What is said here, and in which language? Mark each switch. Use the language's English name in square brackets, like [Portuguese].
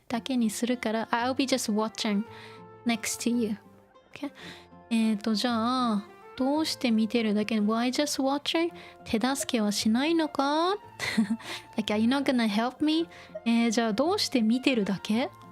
[Japanese] だけにするから [English] I'll be just watching next to you、okay? [Japanese] じゃあどうして見てるだけ [English] Why just watching? [Japanese] 手助けはしないのか [English] like, are you not gonna help me? [Japanese] じゃあどうして見てるだけ